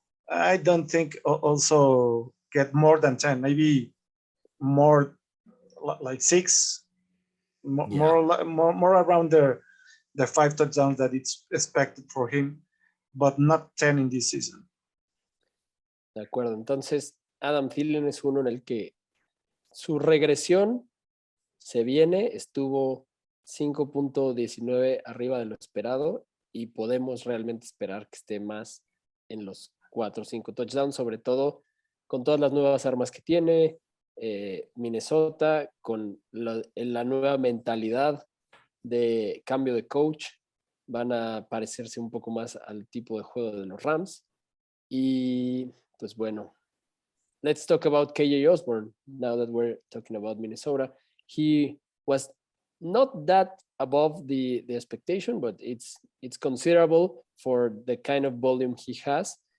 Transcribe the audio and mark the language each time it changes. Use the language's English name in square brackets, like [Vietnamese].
[English] I don't think also get more than 10, maybe more like 6, more around the 5 touchdowns that it's expected for him, but not 10 in this season. [Spanish] De acuerdo, entonces Adam Thielen es uno en el que su regresión se viene, estuvo 5.19 arriba de lo esperado y podemos realmente esperar que esté más en los 4 o 5 touchdowns, sobre todo con todas las nuevas armas que tiene Minnesota, con la nueva mentalidad de cambio de coach, van a parecerse un poco más al tipo de juego de los Rams. Y pues bueno, [English] let's talk about KJ Osborne now that we're talking about Minnesota. He was not that above the expectation, but it's considerable for the kind of volume he has.